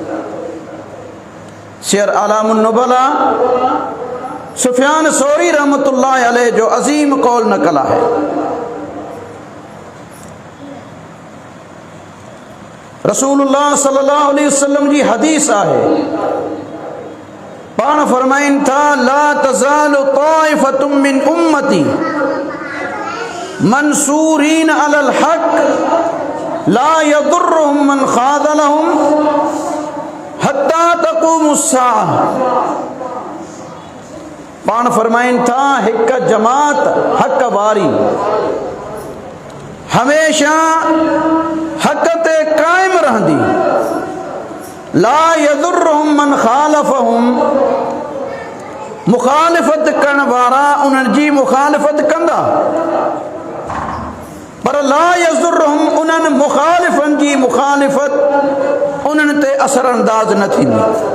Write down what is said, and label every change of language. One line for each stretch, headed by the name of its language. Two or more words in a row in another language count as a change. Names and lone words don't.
Sindhi: शेर आलामुन नुबला सुफियान सौरी
Arabic: رحمة الله عليه
Sindhi: जो अज़ीम कौल नकल आहे। रसूलुल्लाह
Arabic: صلى الله عليه وسلم
Sindhi: जी हदीस आहे पाण फरमाइनि था
Arabic: لا تزال طائفة من أمتي منصورين على الحق لا يضرهم من خذلهم حتى تقوم الساعة.
Sindhi: पाण फरमाइनि था हिक जमात हक़ वारी हमेशा हक़ ते क़ाइम रहंदी।
Arabic: لا يضرهم من خالفهم
Sindhi: मुखालिफ़त करण वारा उन्हनि जी मुखालिफ़त कंदा पर
Arabic: لا يضرهم
Sindhi: उन्हनि मुखालिफ़नि जी मुखालिफ़त उन्हनि ते असर अंदाज़ न थींदी।